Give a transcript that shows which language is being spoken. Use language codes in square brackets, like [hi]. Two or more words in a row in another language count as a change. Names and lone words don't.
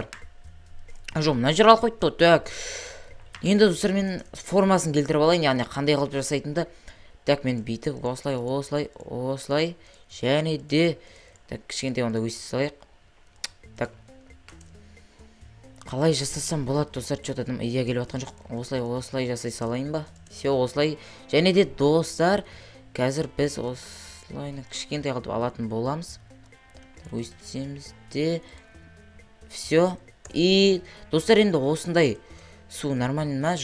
[kk] Жоқ, мына жер алып қойды. Так. Енді достар, мен формасын келтіріп алайын, яғни қандай қылып жасайтынды. Так, мен бүйтіп осылай, және де так, кішкентай онда өсіп салайық. Так, қалай жасасам болады достар, [ru] что-то идея [kk] келіп жатқан жоқ. Осылай жасай салайын ба? Все, осылай. Және де достар, қазір біз осылайны кішкентай қылып алатын боламыз. Өстіміз де. Все. И достар, енді осындай су нормально ма?